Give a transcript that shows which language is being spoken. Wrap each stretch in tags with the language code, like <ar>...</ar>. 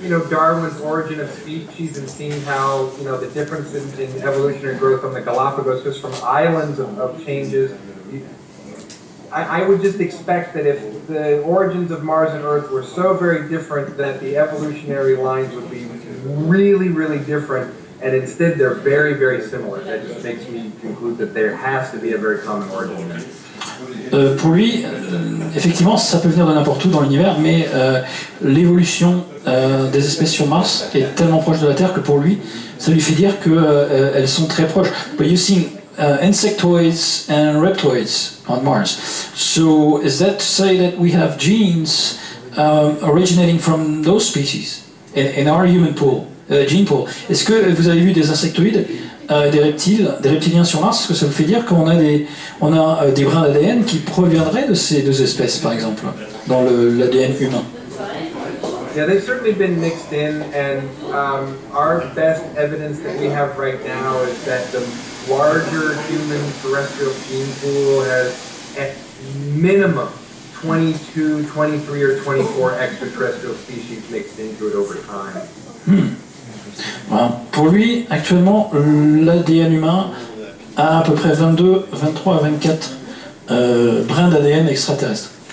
<en>Darwin's Origin of Species and seeing how, the differences in evolutionary growth on the Galapagos, just from islands of changes, I would just expect that if the origins of Mars and Earth were so very different that the evolutionary lines would be really, really different, and instead they're very, very similar. That just makes me conclude that there has to be a very common origin.</en> <fr>Pour lui, effectivement, ça peut venir de n'importe où dans l'univers, mais l'évolution des espèces sur Mars est tellement proche de la Terre que pour lui, ça lui fait dire qu'elles sont très proches.</fr> <en>But you see insectoids and reptoids on Mars. So is that to say that we have genes originating from those species in our human pool, gene pool?</en> <fr>Est-ce que vous avez vu des insectoïdes, des reptiliens sur Mars? Est-ce que ça vous fait dire qu'on a des brins d'ADN qui proviendraient de ces deux espèces, par exemple, dans l'ADN humain?</fr> <en>Yeah, they've certainly been mixed in, and our best evidence that we have right now is that the larger human terrestrial gene pool has at minimum 22, 23, or 24 extraterrestrial species mixed into it over time.</en> <fr>Voilà. Pour lui, actuellement, l'ADN humain a à peu près 23 à 24 brins d'ADN extraterrestres.</fr>